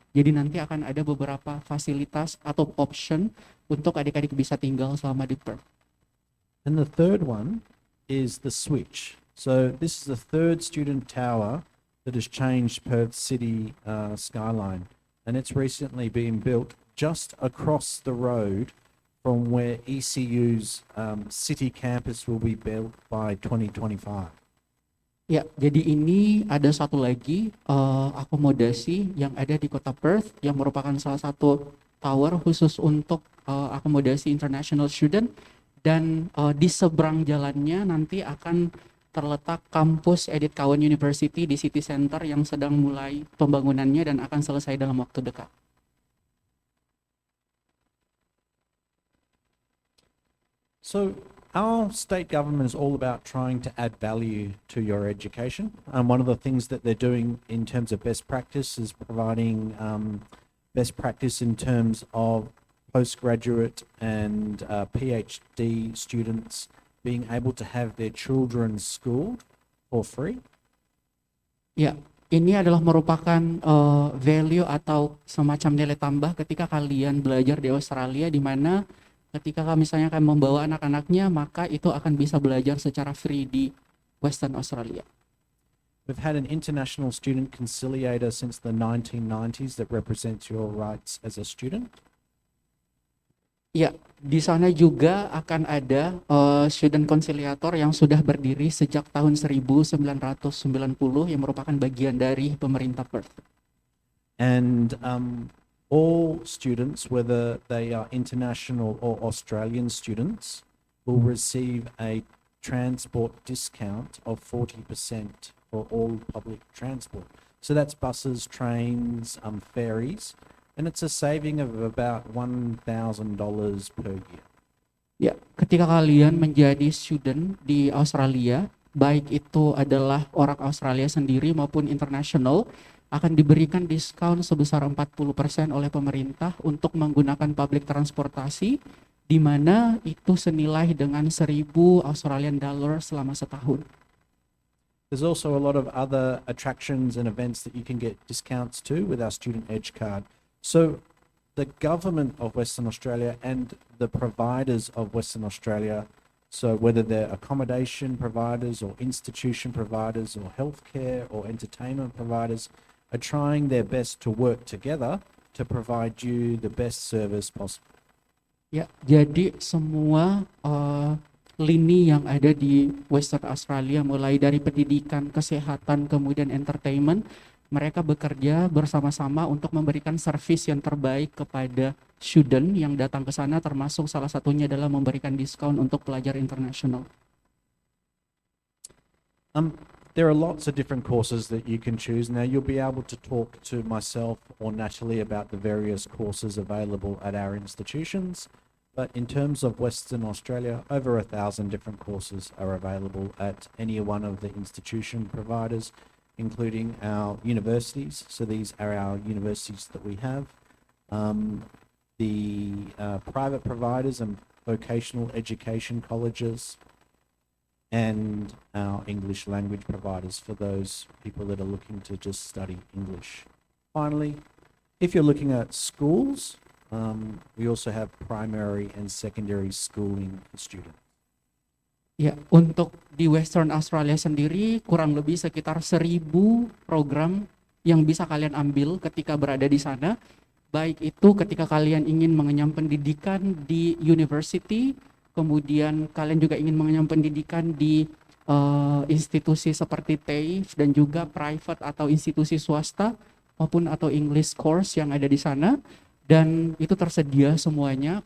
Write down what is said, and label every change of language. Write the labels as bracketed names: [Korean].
[Indonesian] Jadi nanti akan ada beberapa fasilitas atau option untuk adik-adik bisa tinggal selama di Perth. [English] And the third one is the Switch. So this is the third student tower that has changed Perth city skyline. And it's recently been built just across the road from where ECU's city campus will be built by 2025. [Indonesian] Ya, jadi ini ada satu lagi akomodasi yang ada di kota Perth yang merupakan salah satu tower khusus untuk akomodasi international student, dan di seberang jalannya nanti akan terletak kampus Edith Cowan University di city center yang sedang mulai pembangunannya dan akan selesai dalam waktu dekat. [English] So our state government is all about trying to add value to your education. And one of the things that they're doing in terms of best practice is providing best practice in terms of postgraduate and PhD students being able to have their children schooled for free. [Indonesian] Ya, ini adalah merupakan value atau semacam nilai tambah ketika kalian belajar di Australia, di mana ketika misalnya kalian membawa anak-anaknya, maka itu akan bisa belajar secara free di Western Australia. [English] We've had an international student conciliator since the 1990s that represents your rights as a student. [Indonesian] Ya, di sana juga akan ada student conciliator yang sudah berdiri sejak tahun 1990 yang merupakan bagian dari pemerintah Perth. [English] And all students, whether they are international or Australian students, will receive a transport discount of 40% for all public transport. So that's buses, trains, ferries, and it's a saving of about $1,000 per year. [Indonesian] Ya, ketika kalian menjadi student di Australia, baik itu adalah orang Australia sendiri maupun internasional, akan diberikan diskon sebesar 40% oleh pemerintah untuk menggunakan public transportasi, di mana itu senilai dengan 1.000 Australian dollar selama setahun. [English] There's also a lot of other attractions and events that you can get discounts to with our Student Edge card. So the government of Western Australia and the providers of Western Australia, so whether they're accommodation providers or institution providers or healthcare or entertainment providers, are trying their best to work together to provide you the best service possible. [Indonesian] Ya, jadi semua lini yang ada di Western Australia, mulai dari pendidikan, kesehatan, kemudian entertainment, mereka bekerja bersama-sama untuk memberikan servis yang terbaik kepada student yang datang ke sana, termasuk salah satunya adalah memberikan diskon untuk pelajar internasional. [English] There are lots of different courses that you can choose. Now you'll be able to talk to myself or Natalie about the various courses available at our institutions. But in terms of Western Australia, over 1,000 different courses are available at any one of the institution providers, including our universities. So these are our universities that we have. The private providers and vocational education colleges, and our English language providers for those people that are looking to just study English. Finally, if you're looking at schools, we also have primary and secondary schooling for students. [Indonesian] Ya, untuk di Western Australia sendiri kurang lebih sekitar 1.000 program yang bisa kalian ambil ketika berada di sana. Baik itu ketika kalian ingin mengenyam pendidikan di university, kemudian kalian juga ingin mengenyam pendidikan di institusi seperti TAFE dan juga private atau institusi swasta maupun atau English course yang ada di sana, dan itu tersedia semuanya.